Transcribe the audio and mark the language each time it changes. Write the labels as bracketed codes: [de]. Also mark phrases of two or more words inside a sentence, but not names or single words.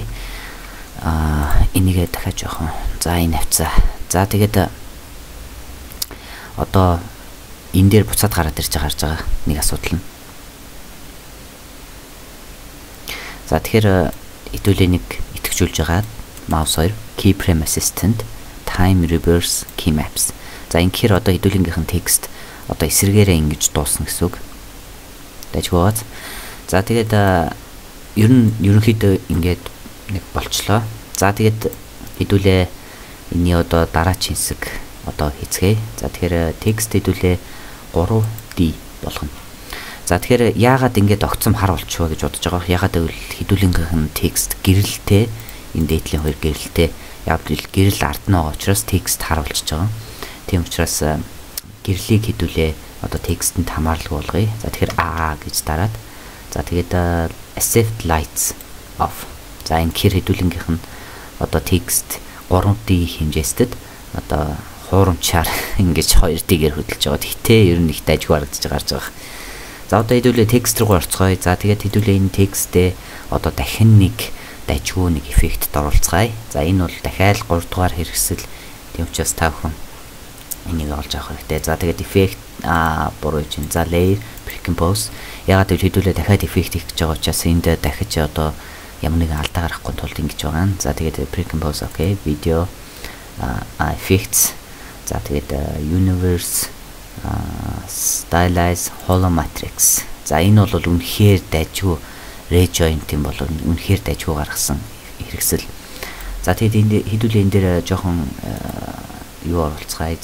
[mn] Энийгээ дахиад жоохон. За энэ авцаа. За тэгээд одоо энэ дээр буцаад гараад ирж байгаа нэг асуудал нь. За тэгэхээр хэдүүлээ нэг итгэжүүлж байгаа [en] mouse 2 keyframe assistant time reverse keymaps. [mn] За ингэхээр одоо хэдүүлэнгийнх нь текст одоо эсрэгээрээ ингэж дуусна гэсэн үг. Дайгуугац. За тэгээд ерөнхийдөө ингээд нэг болчлоо. За тэгээд хэдүүлээ энэ одоо дараагийн хэсэг одоо хийцгээе. За тэгэхээр текст хэдүүлээ 3D болгоно. За тэгэхээр яагаад ингэж огцом хар болчихвэ гэж бодож байгаа. Яагаад гэвэл хэдүүлэнгийнх нь текст гэрэлтэй энэ дээдлийн хоёр гэрэлтэй. Яг л гэрэл ард нь байгаа учраас текст хар болчихж байгаа. Тийм учраас гэрлийг хэдүүлээ одоо текстэнд хамаарлаг болгоё. За тэгэхээр гэж дараад за тэгээд [en] accept lights off. [mn] За энэ хэр хэдүүлэнгийнх нь одоо текст 3D хэмжээстэд одоо хуурамчаар ингэж 2D-гээр хөдөлж байгаа. Гэхдээ ер нь их дайггүй харагдаж гарч байгаа. За одоо хэдүүлээ текст руу орцгоё. За тэгээд хэдүүлээ энэ текстээ одоо дахин нэг дайггүй нэг эффектэд оруулцгаая. За энэ бол дахиад 3 дугаар хэрэгсэл. Тийм учраас та бүхэн энийг олж авах хэрэгтэй. За тэгээд эффект буруу чинь. За [en] layer pre-compose. [mn] Ягаад гэвэл хэдүүлээ дахиад эффект хийх гэж байгаа учраас энд дахиж одоо ямар нэгэн алдаа гарахгүй тулд ингэж байгаа. За тэгээд pre-compose окей. [en] Video effects. [mn] За тэгээд [en] universe stylize holomatrix. [mn] За энэ бол үнэхээр дайггүй rejoint юм бол үнэхээр дайггүй гаргасан хэрэгсэл. За тэгээд энэ хэдүүлээ энэ дээр жоохон юу оруулцгаая.